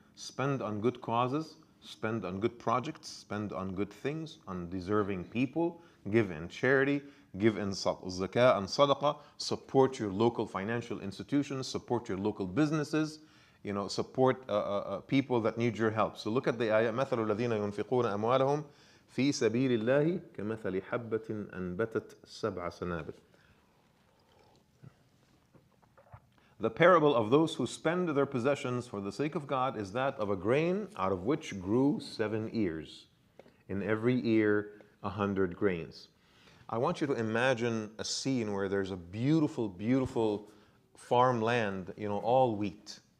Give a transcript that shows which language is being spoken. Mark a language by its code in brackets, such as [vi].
[en] Spend on good causes, spend on good projects, spend on good things, on deserving people, give in charity, give in zakah and sadaqah, support your local financial institutions, support your local businesses, support people that need your help. So look at the ayah, [ar] مثل الذين ينفقون أموالهم في سبيل الله كمثل حبة أنبتت سبع سنابل. [en] The parable of those who spend their possessions for the sake of God is that of a grain out of which grew 7 ears. In every ear, 100 grains. I want you to imagine a scene where there's a beautiful, beautiful farmland, all wheat.